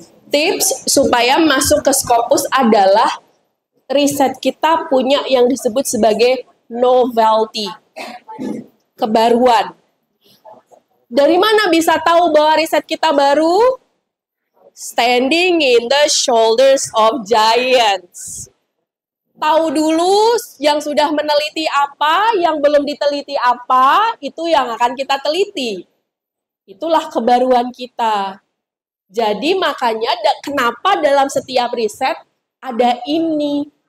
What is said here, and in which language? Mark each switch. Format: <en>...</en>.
<id>Tips supaya masuk ke Scopus adalah riset kita punya yang disebut sebagai novelty, kebaruan. Dari mana bisa tahu bahwa riset kita baru?</id> <en>Standing in the shoulders of giants.</en> <id>Tahu dulu yang sudah meneliti apa, yang belum diteliti apa, itu yang akan kita teliti. Itulah kebaruan kita. Jadi makanya kenapa dalam setiap riset ada ini.</id>